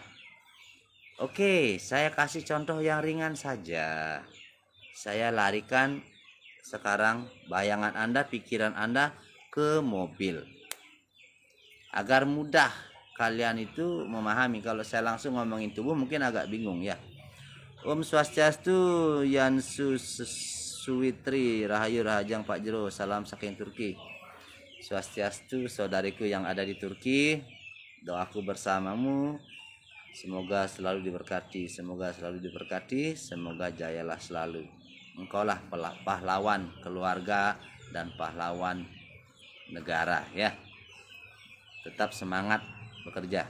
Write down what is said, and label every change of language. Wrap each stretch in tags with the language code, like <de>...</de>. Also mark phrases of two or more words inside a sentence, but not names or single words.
<id>Oke, saya kasih contoh yang ringan saja. Saya larikan sekarang bayangan Anda, pikiran Anda ke mobil. Agar mudah kalian itu memahami. Kalau saya langsung ngomongin tubuh mungkin agak bingung ya.</id> <ban>Om Swastiastu, Yansu Suwitri, Rahayu Rahajang Pak Jero, salam saking Turki.</ban> <id>Swastiastu saudariku yang ada di Turki, doaku bersamamu, semoga selalu diberkati, semoga selalu diberkati, semoga jayalah selalu. Engkaulah pahlawan keluarga dan pahlawan negara ya. Tetap semangat bekerja.</id>